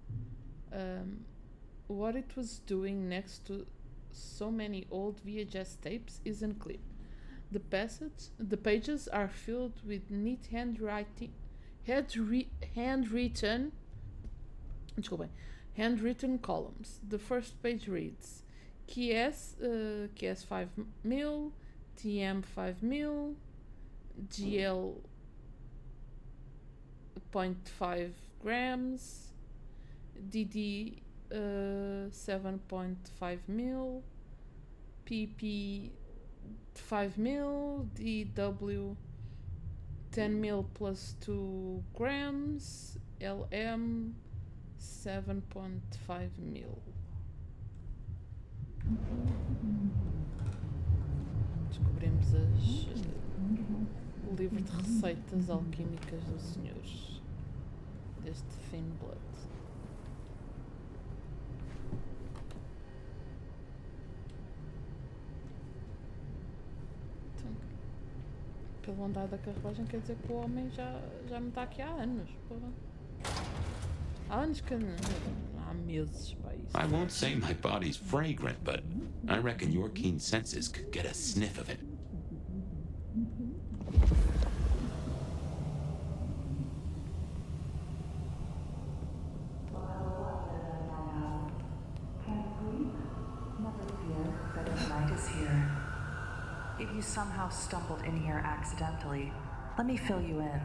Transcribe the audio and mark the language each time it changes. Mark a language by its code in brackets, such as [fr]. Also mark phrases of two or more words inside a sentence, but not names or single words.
[en] What it was doing next to so many old VHS tapes isn't clear. The pages are filled with neat handwritten columns. The first page reads KS 5 mil, TM 5 mil, GL 0.5 grams, DD 7.5 mil, PP 5 mil, DW 10 mil plus 2 grams, LM 7.5 mil. [pt] Descobrimos o livro de receitas alquímicas do senhor deste Thin Blood. Pelo andar da carruagem quer dizer que o homem já não está aqui há anos. Porra. Há anos que não, há meses para isso. [en] I won't say my body's fragrant, but I reckon your keen senses could get a sniff of it. If you somehow stumbled in here accidentally, let me fill you in.